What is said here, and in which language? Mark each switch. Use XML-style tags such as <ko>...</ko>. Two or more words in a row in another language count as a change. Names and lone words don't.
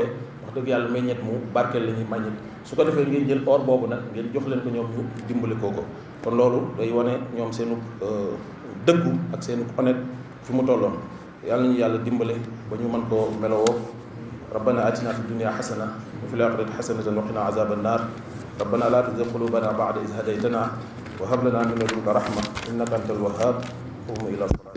<wo>wax dëgg yàlla meññet mu barkeel la ñuy meññet su ko defee ngeen jël or boobu nag ngeen jox leen ko ñoom ñu dimbali ko kon loolu day wane ñoom seenu dëggu ak seenu honnête fi mu tolloon yàlla ñu yàlla dimbale ba ñu mën koo melowoo</wo> <ar>ربنا آتنا في الدنيا حسنة وفي الآخرة حسنة وقنا عذاب النار ربنا لا تزغ قلوبنا بعد إذ هديتنا وهب لنا من لدنك رحمة إنك أنت الوهاب قم إلى</ar>